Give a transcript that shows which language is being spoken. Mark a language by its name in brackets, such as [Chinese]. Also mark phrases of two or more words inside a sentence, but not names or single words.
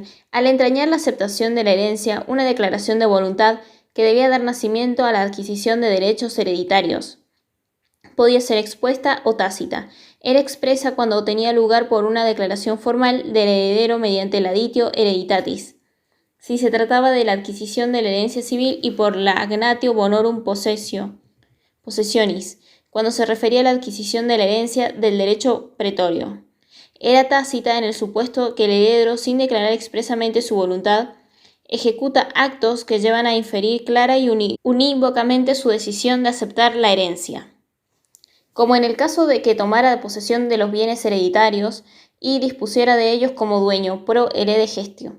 [Spanish] Al entrañar la aceptación de la herencia, una declaración de voluntad que debía dar nacimiento a la adquisición de derechos hereditarios. Podía ser expuesta o tácita. Era expresa cuando tenía lugar por una declaración formal del heredero mediante el [Latin] aditio hereditatis, [Spanish] si se trataba de la adquisición de la herencia civil, y por la [Latin] agnatio bonorum possessionis, [Spanish] cuando se refería a la adquisición de la herencia del derecho pretorio. Era tácita en el supuesto que el heredero, sin declarar expresamente su voluntad, ejecuta actos que llevan a inferir clara y unívocamente su decisión de aceptar la herencia, como en el caso de que tomara posesión de los bienes hereditarios y dispusiera de ellos como dueño, [Latin] pro herede gestio.